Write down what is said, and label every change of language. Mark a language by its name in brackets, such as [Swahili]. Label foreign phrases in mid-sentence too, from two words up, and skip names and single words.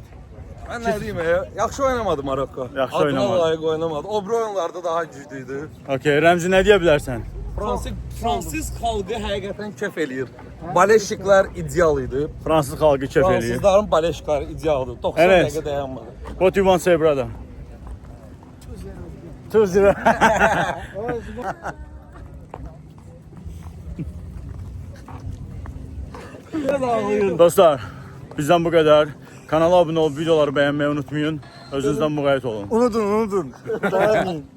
[Azerbaijani] Mən nə deyim ya? Yaxşı oynamadı Maroko. Yaxşı Adına oynamadı. layiq oynamadı. O biri oyunlarda daha güclüydü. Okey, Rəmzi nə deyə bilərsən? Fransız xalqı həqiqətən kef eləyir. Baleşiklər ideal idi. Fransız xalqı kef eləyir. Fransızların baleşikləri idealdır. 90 Evet. dəqiqə dayanmadı. [English] What do you want to say, brother? 2-0. [Azerbaijani] Dostlar, bizdən bu qədər. Kanala abunə olub, videoları bəyənməyi unutmayın. Özünüzdən müğayət olun. Unudun. Dayanmayın.